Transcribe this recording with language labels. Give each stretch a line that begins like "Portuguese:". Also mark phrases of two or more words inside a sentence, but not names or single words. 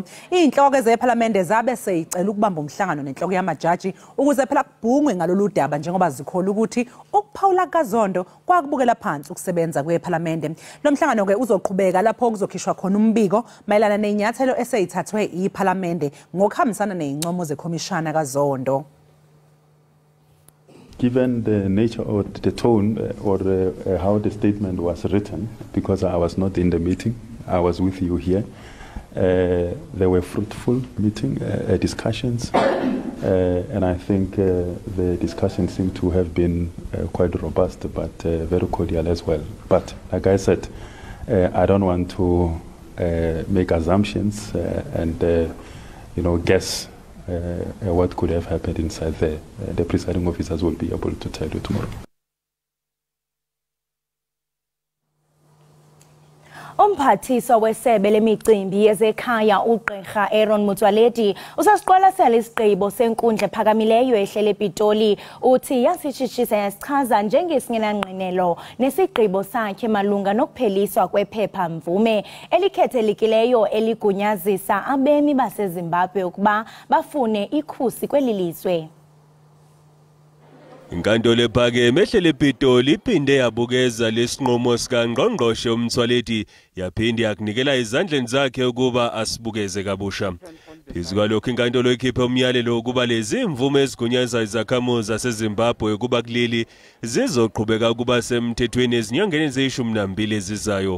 Zulu: Inhloko zeParlamente zabe seyicela ukubamba umhlangano nenhloko yamajaji ukuze phela kubhungwe ngalolu daba njengoba zikhola ukuthi ukuphawula kaZondo kwakubukela phansi ukusebenza kweParlamente. Lo mhlangano ke uzoqhubeka lapho kuzokhishwa khona umbiko mayelana nezinyathelo eseyithathwe iParlamente ngokuhambisana nezincomo zekhomishana kaZondo.
English: Given the nature or the tone or how the statement was written, because I was not in the meeting, I was with you here, There were fruitful discussions, and I think the discussions seem to have been quite robust, but very cordial as well. But like I said, I don't want to make assumptions and guess what could have happened inside there. The presiding officers will be able to tell you tomorrow.
Xhosa: Umphathiswa wesebe lemicimbi yezekhaya uGqirha Aaron Motsoaledi usasiqwalasela isigqibo senkundla ephakamileyo ehlele ePitoli uthi yasishishisa yasichaza njengesingenangqinelo nesigqibo sakhe malunga nokupheliswa kwephepha mvume elikhethelekileyo eligunyazisa abemi baseZimbabwe ukuba bafune ikhusi kweli lizwe.
Zulu: Inkantolo ephakeme ehlele ePitoli iphinde yabukeza lesinqumo sikaNgqongqoshe uMtsoaledi yaphinde yakunikela izandleni zakhe ukuba asibukeze kabusha. Phezu kwalokho inkantolo ikhiphe umyalelo ukuba lezi imvume ezigunyaza izakhamuzi zaseZimbabwe ukuba kuleli zizoqhubeka ukuba semthethweni ezinyangeni eziyishumi ezizayo.